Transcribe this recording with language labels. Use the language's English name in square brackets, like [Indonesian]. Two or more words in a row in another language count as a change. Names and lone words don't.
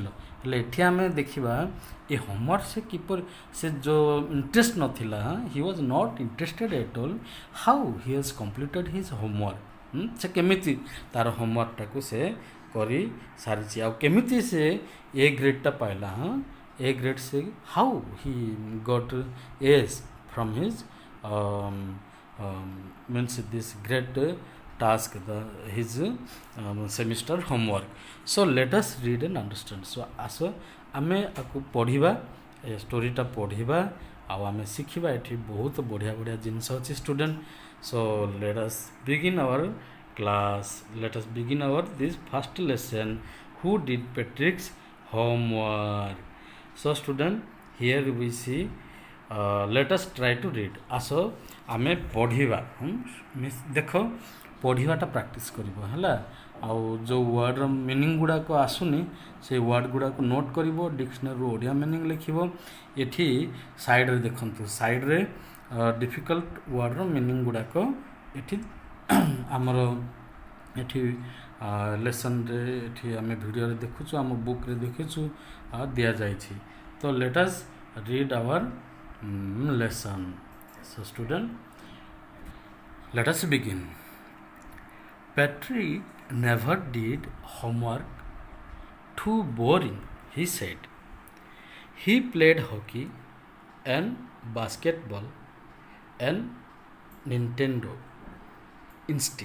[Odia] ହେଲେ ଏଠି ଆମେ ଦେଖିବା ଏ ହୋମୱାର୍କ ସେ କିପରି, ସେ ଯେଉଁ ଇଣ୍ଟରେଷ୍ଟ ନଥିଲା, [English] he was not interested at all, how he has completed his homework, [Odia] ସେ କେମିତି ତା'ର ହୋମୱାର୍କଟାକୁ ସେ କରି ସାରିଛି, ଆଉ କେମିତି ସେ ଏ ଗ୍ରେଡ଼୍ଟା ପାଇଲା। [English] ହଁ, A grade ସେ how he got A's from his means this great task, his semester homework. So let us read and understand. [Odia] So ଆସ ଆମେ ଆକୁ ପଢ଼ିବା, ଏ ଷ୍ଟୋରିଟା ପଢ଼ିବା ଆଉ ଆମେ ଶିଖିବା। ଏଠି ବହୁତ ବଢ଼ିଆ ବଢ଼ିଆ ଜିନିଷ ଅଛି ଷ୍ଟୁଡେଣ୍ଟ। [English] So let us begin our class. Let us begin our this first lesson. Who did Patrick's homework? So student, here we see, let us try to read. [Odia] ଆସ ଆମେ ପଢ଼ିବା। ଦେଖ, ପଢ଼ିବାଟା ପ୍ରାକ୍ଟିସ୍ କରିବ ହେଲା। ଆଉ ଯେଉଁ [English] word's meaning [Odia] ଗୁଡ଼ାକ ଆସୁନି, ସେ ୱାର୍ଡ଼ ଗୁଡ଼ାକୁ ନୋଟ୍ କରିବ, ଡିକ୍ସନାରୀରୁ ଓଡ଼ିଆ ମିନିଂ ଲେଖିବ। ଏଠି ସାଇଡ଼୍ରେ ଦେଖନ୍ତୁ, ସାଇଡ଼୍ରେ [English] difficult word's meaning [Odia] ଗୁଡ଼ାକ ଏଠି ଆମର ଏଠି ଲେସନ୍ରେ, ଏଠି ଆମେ ଭିଡ଼ିଓରେ ଦେଖୁଛୁ, ଆମ ବୁକ୍ରେ ଦେଖିଛୁ, ଦିଆଯାଇଛି। [English] ତ let us read our lesson. So student, let us begin. Patrick never did homework. Too boring, he said. He played hockey and basketball and Nintendo instead.